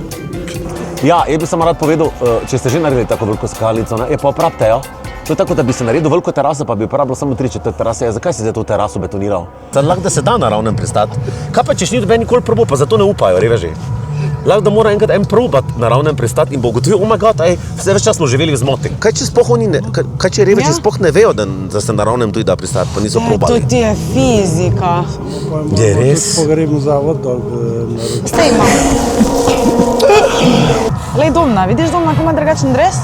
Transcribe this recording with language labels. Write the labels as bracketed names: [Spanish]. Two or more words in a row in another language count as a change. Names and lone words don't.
[Slovenian] Ja, jaz bi samo rad povedal, če ste že naredili tako veliko skakalnico, je pa opravite jo. To je tako, da bi se naredil veliko teraso, pa bi uporabljal samo 3/4 terase. Zakaj si zdaj to teraso betoniral? Lahko da se da na ravnem pristati. Kaj pa, če še ni doben nikoli probal, pa zato ne upajo, reveži? Lahko da mora enkrat probati na ravnem pristati in bo ugotovil, [English] oh my god, [Slovenian] vse več čas smo živeli v zmoti. Kaj če reveži sploh ne vejo, da se na ravnem tudi da pristati, pa niso probali? To ti je fizika. Je res? Pogrebni zavod dol. Sej imam. Lej, Domna, vidiš Domna, ko ima drugačen dres?